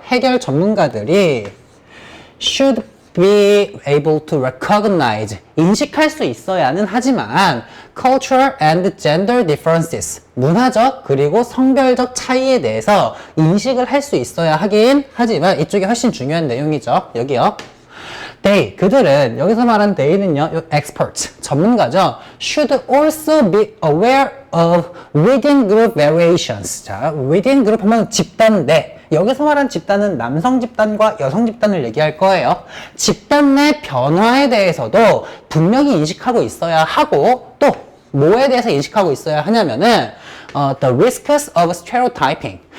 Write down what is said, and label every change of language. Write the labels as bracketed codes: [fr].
[ko] 해결 전문가들이 [en] should be able to recognize, [ko] 인식할 수 있어야는 하지만 [en] cultural and gender differences, [ko] 문화적 그리고 성별적 차이에 대해서 인식을 할 수 있어야 하긴 하지만 이쪽이 훨씬 중요한 내용이죠. 여기요. They, 그들은, 여기서 말한 they는요, experts, 전문가죠. [en] should also be aware of within group variations. [ko] 자, within group 하면 집단 내. 여기서 말한 집단은 남성 집단과 여성 집단을 얘기할 거예요. 집단 내 변화에 대해서도 분명히 인식하고 있어야 하고, 또 뭐에 대해서 인식하고 있어야 하냐면은 [en] the risks of stereotyping.